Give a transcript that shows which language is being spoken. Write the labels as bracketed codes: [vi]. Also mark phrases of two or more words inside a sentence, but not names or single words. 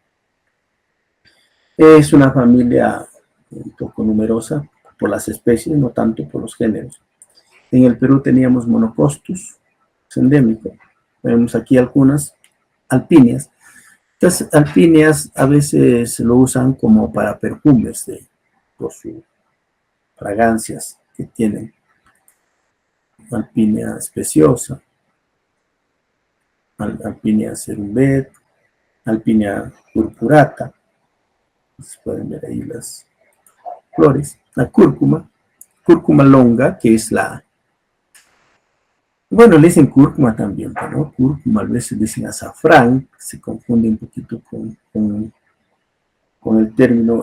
[es] Es una familia un poco numerosa por las especies, no tanto por los géneros. En el Perú teníamos Monocostus, es endémico. Vemos aquí algunas alpíneas. Estas alpíneas a veces lo usan como para perfumes por sus fragancias que tienen. Alpínea especiosa, Alpínea cerumbet, Alpínea purpurata. Pueden ver ahí las flores. La cúrcuma longa, que es bueno, le dicen cúrcuma también, ¿no? Cúrcuma, a veces le dicen azafrán, se confunde un poquito con el término.